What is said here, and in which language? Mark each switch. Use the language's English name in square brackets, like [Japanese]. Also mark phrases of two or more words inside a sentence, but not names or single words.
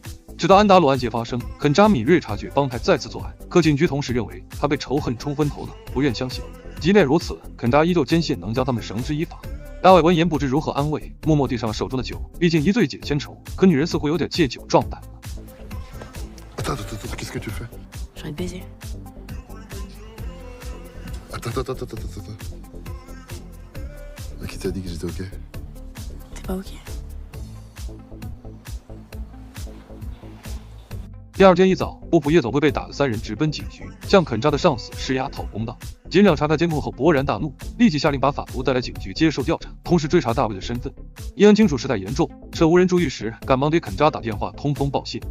[Chinese] 直到安达鲁案件发生，肯扎敏锐察觉帮派再次作案，可警局同时认为他被仇恨冲昏头脑，不愿相信。即便如此，肯扎依旧坚信能将他们绳之以法。大卫闻言不知如何安慰，默默递上了手中的酒。毕竟一醉解千愁，可女人似乎有点借酒壮胆了。 [French] Qu'est-ce que tu fais? J'ai envie de baiser. Attends. Qui t'a dit que j'étais OK? T'es pas OK? [Chinese] 第二天一早，波普夜总会被打的三人直奔警局，向肯扎的上司施压讨公道。警长查看监控后勃然大怒，立即下令把法图带来警局接受调查，同时追查大卫的身份。伊恩清楚事态严重，趁无人注意时，赶忙给肯扎打电话通风报信。